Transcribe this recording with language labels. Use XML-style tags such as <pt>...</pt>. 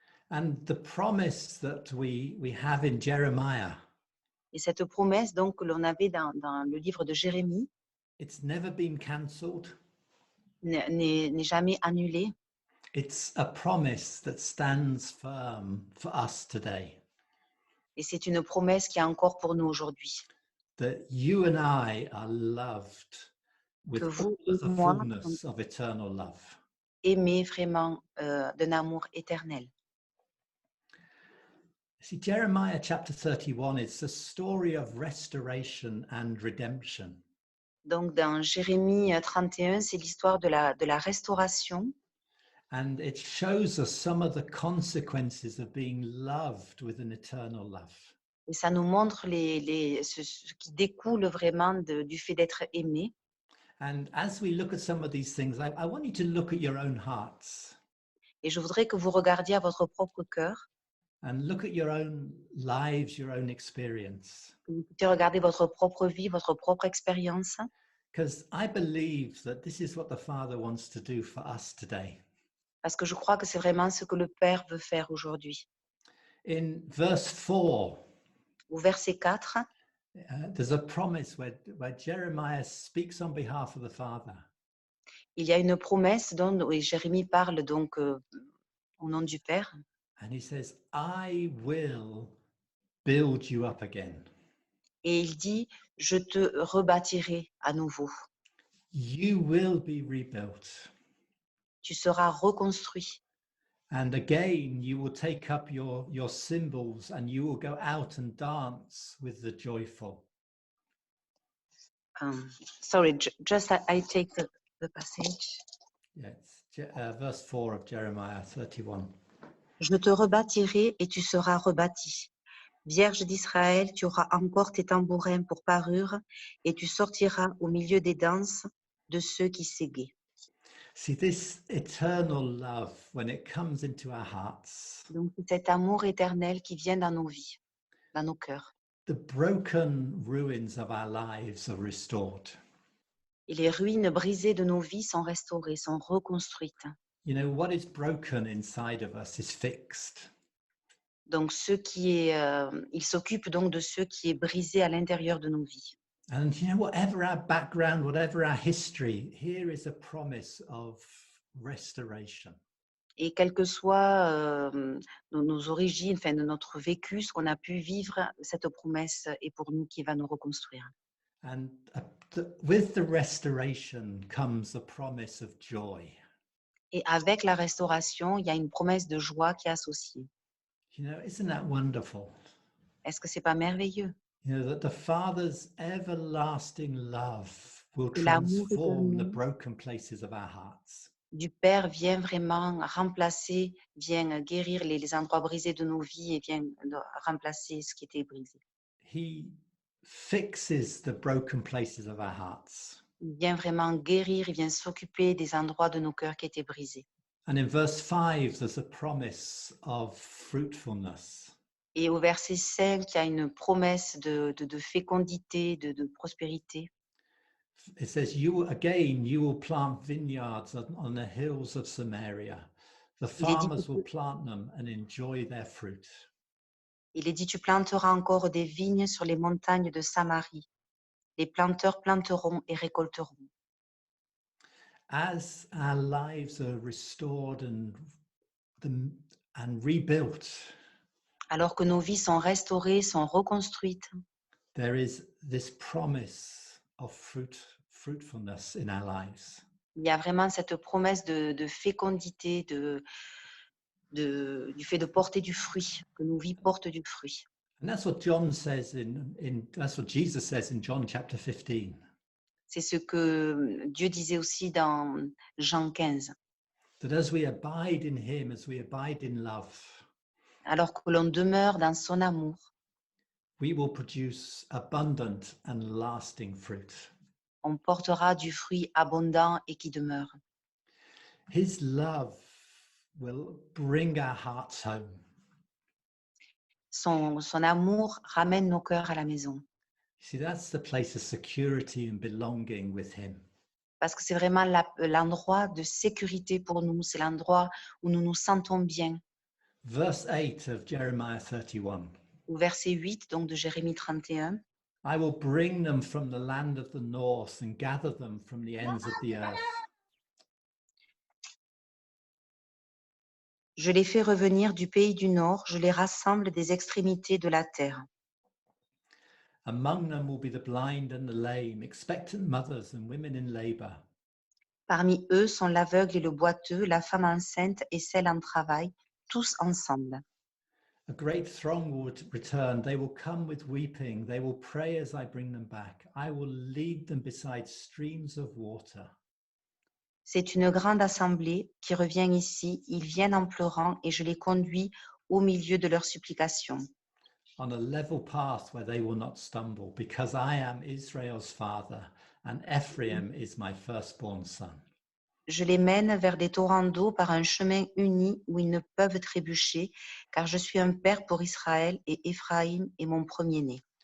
<en>And the promise that we have in Jeremiah,</en> <fr>Et cette promesse donc que l'on avait dans le livre de Jérémie</fr> <en>it's never been cancelled.</en> <fr>n'est jamais annulée.</fr> <en>It's a promise that stands firm for us today.</en> <fr>Et c'est une promesse qui est encore pour nous aujourd'hui.</fr> <en>That you and I are loved with</en> <fr>Que vous</fr> <en>all of the</en> <fr>moi</fr> <en>fullness of eternal love.</en> <fr>aimés vraiment d'un amour éternel.</fr> <en>See, Jeremiah chapter 31 is the story of restoration and redemption.</en> <fr>Donc dans Jérémie 31, c'est l'histoire de la restauration.</fr> <en>And it shows us some of the consequences of being loved with an eternal love.</en> <fr>Et ça nous montre ce qui découle vraiment du fait d'être aimé.</fr> <en>And as we look at some of these things, I want you to look at your own hearts</en> <fr>Et je voudrais que vous regardiez à votre propre cœur,</fr> <en>and look at your own lives, your own experience.</en> <fr>que vous puissiez regarder votre propre vie, votre propre expérience.</fr> <en>Because I believe that this is what the Father wants to do for us today.</en> <fr>Parce que je crois que c'est vraiment ce que le Père veut faire aujourd'hui.</fr> <en>In verse 4,</en> <fr>Au verset 4,</fr> <en>there's a promise where Jeremiah speaks on behalf of the Father.</en> <fr>il y a une promesse dont Jérémie parle donc au nom du Père.</fr> <en>And he says, I will build you up again.</en> <fr>Et il dit, je te rebâtirai à nouveau.</fr> <en>You will be rebuilt.</en> <fr>Tu seras reconstruit.</fr> <en>And again, you will take up your cymbals and you will go out and dance with the joyful. Sorry, just I take the passage. Yeah, verse 4 of Jeremiah 31.</en> <fr>Je te rebâtirai et tu seras rebâti. Vierge d'Israël, tu auras encore tes tambourins pour parure et tu sortiras au milieu des danses de ceux qui s'égaient.</fr> <en>See, this eternal love, when it comes into our hearts,</en> <fr>Donc, c'est cet amour éternel qui vient dans nos vies, dans nos cœurs.</fr> <en>the broken ruins of our lives are restored.</en> <fr>Et les ruines brisées de nos vies sont restaurées, sont reconstruites.</fr> <en>You know, what is broken inside of us is fixed.</en> <fr>Donc, il s'occupe donc de ce qui est brisé à l'intérieur de nos vies.</fr> <en>And you know, whatever our background, whatever our history, here is a promise of restoration.</en> <fr>Et quelles que soient nos origines, enfin, de notre vécu, ce qu'on a pu vivre, cette promesse est pour nous qui va nous reconstruire.</fr> <en>And with the restoration comes the promise of joy.</en> <fr>Et avec la restauration, il y a une promesse de joie qui est associée.</fr> <en>You know, isn't that wonderful?</en> <fr>Est-ce que c'est pas merveilleux?</fr> <en>You know, that the Father's everlasting love will</en> <fr>Que l'amour</fr> <en>transform the</en> <fr>éternel</fr> <en>broken places of our hearts.</en> <fr>du Père vient vraiment remplacer, vient guérir les endroits brisés de nos vies et vient remplacer ce qui était brisé.</fr> <en>He fixes the broken places of our hearts.</en> <fr>Il vient vraiment guérir, il vient s'occuper des endroits de nos cœurs qui étaient brisés.</fr> <en>And in verse 5, there's a promise of fruitfulness.</en> <fr>Et au verset 5, il y a une promesse de fécondité, de prospérité.</fr> <en>It says, you will plant vineyards on the hills of Samaria. The</en> <fr>Il est dit,</fr> <en>farmers will plant them and enjoy their fruit.</en> <fr>tu planteras encore des vignes sur les montagnes de Samarie. Les planteurs planteront et récolteront.</fr> <en>As our lives are restored and rebuilt,</en> <fr>Alors que nos vies sont restaurées, sont reconstruites,</fr> <en>there is this promise of fruitfulness in our lives.</en> <fr>il y a vraiment cette promesse de fécondité, du fait de porter du fruit, que nos vies portent du fruit.</fr> <en>And that's what John says that's what Jesus says in John chapter 15.</en> <fr>C'est ce que Dieu disait aussi dans Jean 15.</fr> <en>That as we abide in him, as we abide in love,</en> <fr>Alors que l'on demeure dans son amour,</fr> <en>we will produce abundant and lasting fruit.</en> <fr>on portera du fruit abondant et qui demeure.</fr> <en>His love will bring our hearts home.</en> <fr>Son amour ramène nos cœurs à la maison.</fr> <en>See, that's the place of security and belonging with him.</en> <fr>Parce que c'est vraiment l'endroit de sécurité pour nous. C'est l'endroit où nous nous sentons bien.</fr> <en>Verse 8 of Jeremiah 31.</en> <fr>Au verset 8 donc de Jérémie 31.</fr> <en>I will bring them from the land of the north and gather them from the ends of the earth.</en> <fr>Je les fais revenir du pays du nord, je les rassemble des extrémités de la terre.</fr> <en>Among them will be the blind and the lame, expectant mothers and women in labor.</en> <fr>Parmi eux sont l'aveugle et le boiteux, la femme enceinte et celle en travail, tous ensemble.</fr> <en>A great throng will return. They will come with weeping. They will pray as I bring them back. I will lead them beside streams of water.</en> <fr>C'est une grande assemblée qui revient ici. Ils viennent en pleurant et je les conduis au milieu de leurs supplications.</fr> <en>On a level path where they will not stumble, because I am Israel's father, and Ephraim is my firstborn son.</en> <fr>Je les mène vers des torrents d'eau par un chemin uni où ils ne peuvent trébucher, car je suis un père pour Israël et Éphraïm est mon premier-né.</fr>